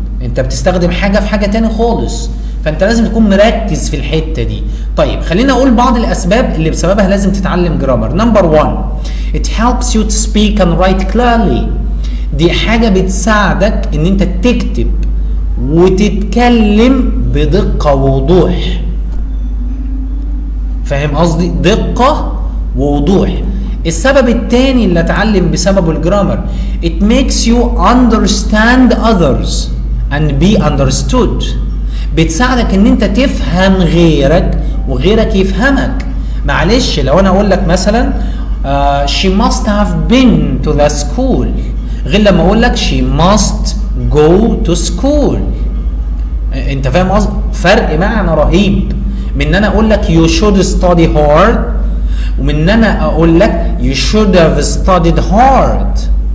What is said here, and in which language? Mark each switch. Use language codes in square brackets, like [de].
[ar] انت بتستخدم حاجه في حاجه تاني خالص، فانت لازم تكون مركز في الحته دي. طيب خلينا اقول بعض الاسباب اللي بسببها لازم تتعلم جرامر. [en] Number 1 it helps you to speak and write clearly. [ar] دي حاجه بتساعدك ان انت تكتب وتتكلم بدقة ووضوح. فاهم قصدي؟ دقة ووضوح. السبب الثاني اللي اتعلم بسببه الجرامر [en] it makes you understand others and be understood. [ar] بتساعدك ان انت تفهم غيرك وغيرك يفهمك. معلش لو انا اقول لك مثلا [en] she must have been to the school [ar] غير لما اقول لك [en] she must go to school. [ar] انت فاهم قصدي؟ فرق معنى رهيب من ان انا اقول لك [en] you should study hard [ar] ومن ان انا اقول لك [en] you should have studied hard.